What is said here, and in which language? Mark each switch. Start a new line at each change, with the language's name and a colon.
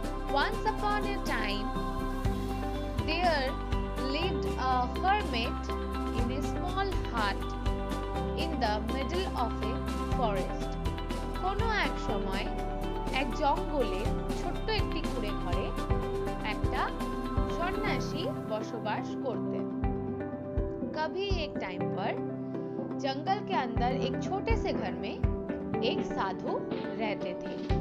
English: Once upon a time, there lived a hermit in a small hut in the middle of a forest.
Bangla: কোনো এক সময় এক জঙ্গলে ছোট্ট একটি কুঁড়ে ঘরে একটা সন্ন্যাসী বসবাস করতেন।
Hindi: कभी एक टाइम पर जंगल के अंदर एक छोटे से घर में एक साधु रहते थे।